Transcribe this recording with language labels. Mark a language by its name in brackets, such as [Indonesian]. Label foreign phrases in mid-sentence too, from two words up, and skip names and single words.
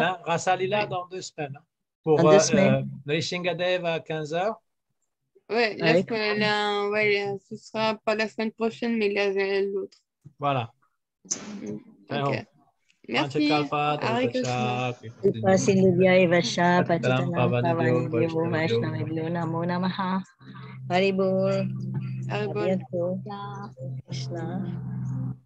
[French] Hein? Rasalila dans 2 semaines. Hein? Pour Rishingadev à 15h. Oui, ce sera pas la semaine prochaine, mais l'autre. Voilà. Ok. Merci. Hare Krishna. [Sanskrit] पसिलुभ्य एवश पतितानां पावनेभ्यो वैष्णवेभ्यो नमो नमः. [French] Haribol. Haribol. Krishna.